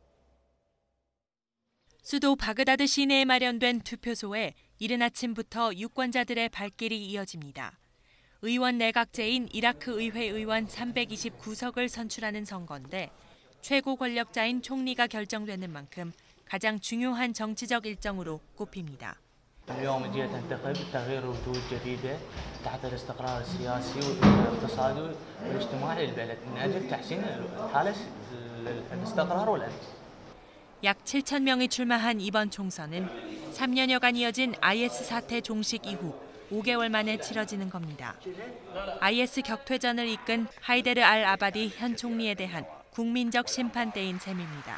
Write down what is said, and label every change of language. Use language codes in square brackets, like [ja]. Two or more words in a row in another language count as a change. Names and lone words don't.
[ko] 수도 바그다드 시내에 마련된 투표소에 이른 아침부터 유권자들의 발길이 이어집니다. 의원 내각제인 이라크 의회 의원 329석을 선출하는 선거인데 최고 권력자인 총리가 결정되는 만큼 가장 중요한 정치적 일정으로 꼽힙니다. [ar] اليوم جيت انتخب تغيير وجود جديده تحت الاستقرار السياسي والاقتصادي والاجتماعي للبلد من اجل تحسين حاله الاستقرار والامن. [ko] 약 7천 명이 출마한 이번 총선은 3년여간 이어진 IS 사태 종식 이후 5개월 만에 치러지는 겁니다. IS 격퇴전을 이끈 하이데르 알 아바디 현 총리에 대한 국민적 심판대인 셈입니다.